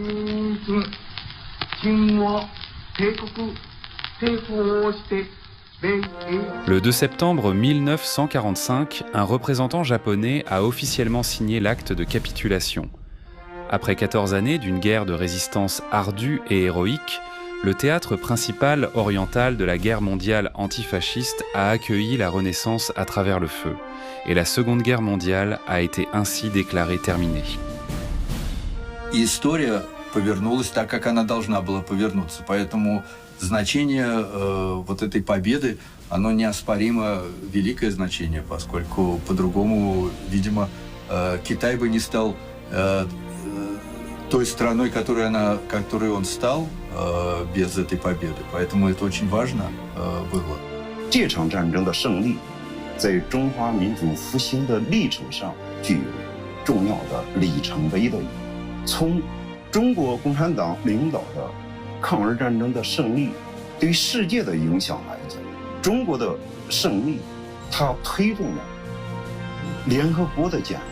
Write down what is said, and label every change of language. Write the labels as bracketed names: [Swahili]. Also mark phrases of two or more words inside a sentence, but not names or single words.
[French] Le 2 septembre 1945, un représentant japonais a officiellement signé l'acte de capitulation. Après 14 années d'une guerre de résistance ardue et héroïque, le théâtre principal oriental de la guerre mondiale antifasciste a accueilli la Renaissance à travers le feu, et la Seconde Guerre mondiale a été ainsi déclarée terminée. [Russian] И история повернулась так, как она должна была повернуться. Поэтому значение вот этой победы, оно неоспоримо великое значение, поскольку по-другому, видимо, Китай бы не стал той страной, которой он стал без этой победы. Поэтому это очень важно было. [Chinese] 这场战争的胜利，在中华民族复兴的历程上具有重要的里程碑的意义。从中国共产党领导的抗日战争的胜利对世界的影响来讲，中国的胜利，它推动了联合国的建立。